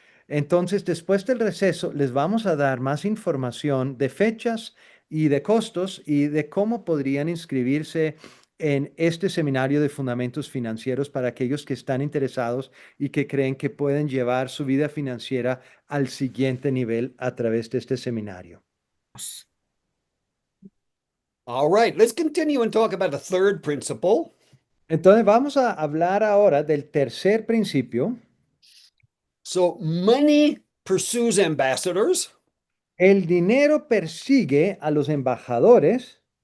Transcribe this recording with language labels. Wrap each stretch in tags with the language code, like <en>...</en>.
<es>Entonces, después del receso, les vamos a dar más información de fechas y de costos y de cómo podrían inscribirse en este seminario de fundamentos financieros para aquellos que están interesados y que creen que pueden llevar su vida financiera al siguiente nivel a través de este seminario.</es> <en>All right, let's continue and talk about a third principle.</en> <es>Entonces, vamos a hablar ahora del tercer principio.</es> <en>So, money pursues ambassadors,</en> <es>El dinero persigue a los embajadores.</es>